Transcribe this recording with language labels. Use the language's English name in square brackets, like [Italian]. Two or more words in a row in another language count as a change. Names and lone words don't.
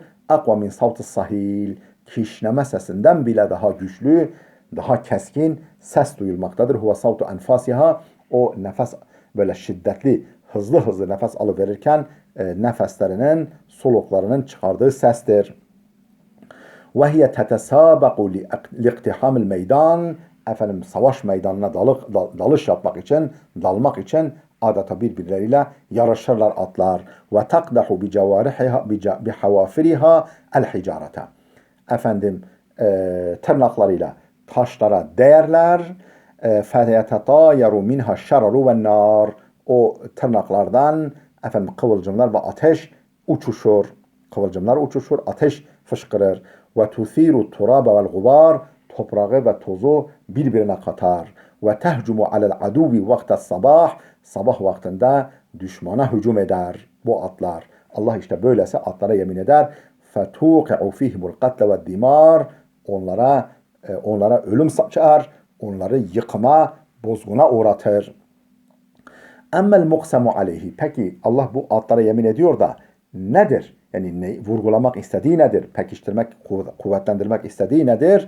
[Arabic] أقوى من صوت الصهيل, [Turkish] kişneme sesinden bile daha güçlü, daha keskin ses duyulmaktadır. [Arabic] هو صوت أنفاسها, [Turkish] o nefes böyle şiddetli, hızlı nefes alıverirken nefeslerinin, soluklarının çıkardığı sestir. [Arabic] وَهِيَ تَتَسَابَقُ لِاقْتِحَامِ الْمَيْدَانِ, [Turkish] savaş meydanına dalış yapmak için, dalmak için adeta birbirleriyle yarışırlar atlar. [Arabic] وَتَقْدَحُ بِحَوَافِرِهَا الْحِجَارَةَ, [Turkish] tırnaklarıyla taşlara değerler. [Arabic] فَيَتَطَايَرُ مِنْهَا الشَّرَرُ وَالنَّارِ, [Turkish] o tırnaklardan kıvılcımlar ve ateş uçuşur. Kıvılcımlar uçuşur, ateş fışkırır. [Arabic] وَتُثِيرُ التُّرَابَ وَالْغُبَارِ, [Turkish] toprağı ve tozu birbirine katar. [Arabic] وَتَهْجُمُ عَلَى الْعَدُوِّ وَقْتَ الصَّبَاحِ, [Turkish] sabah vaktinde düşmana hücum eder bu atlar. Allah işte böylese atlara yemin eder. [Arabic] فَتُوقِعُ فِيهِمُ الْقَتْلَ وَالدِّمَارِ, [Turkish] onlara ölüm saçar, onları yıkıma, bozguna uğratır. [Arabic] أما المقسم عليه, [Turkish] peki Allah bu atlara yemin ediyor da nedir? Yani vurgulamak istediği nedir? Pekiştirmek, kuvvetlendirmek istediği nedir?